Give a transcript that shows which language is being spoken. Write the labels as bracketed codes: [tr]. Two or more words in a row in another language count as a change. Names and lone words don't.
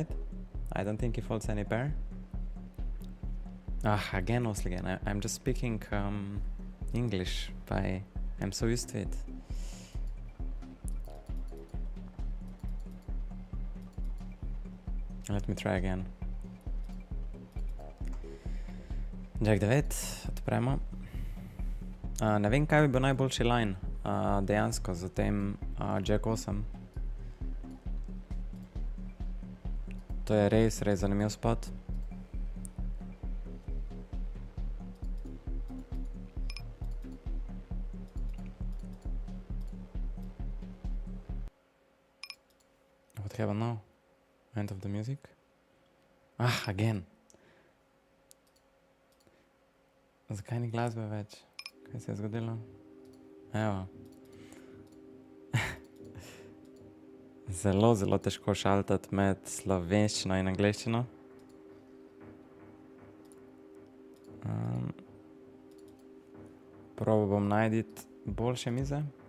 [en] I don't think he folds any pair. Again, Osligen, I'm just speaking English, I'm so used to it. Let me try again. Jack 9, [sl] odpremo. Ne vem, kaj bi bil najboljši line dejansko za tem Jack 8. To je res zanimiv spot. [en] What happened now? End of the music? Again. [sl] Zakaj ni glasbe več? Kaj se je zgodilo? Evo. Zelo težko šaltati med slovenščino in angleščino. Probal bom najti boljše mize.